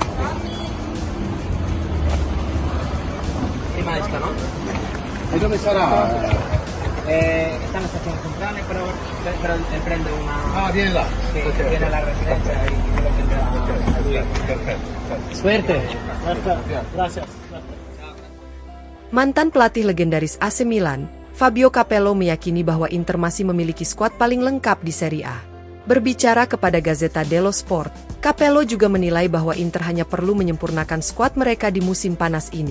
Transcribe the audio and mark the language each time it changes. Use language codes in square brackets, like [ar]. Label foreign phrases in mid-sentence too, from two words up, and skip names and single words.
[it] Prima esca, no? E dove sarà? Stanno facendo centrale, però prende una... Ah, viene là. Che Ok, viene alla residenza e lo prenderà a lui. Perfetto. [es] Suerte. Gracias. [id] Mantan pelatih legendaris AC Milan, Fabio Capello meyakini bahwa Inter masih memiliki skuad paling lengkap di Serie A. Berbicara kepada Gazzetta dello Sport, Capello juga menilai bahwa Inter hanya perlu menyempurnakan skuad mereka di musim panas ini.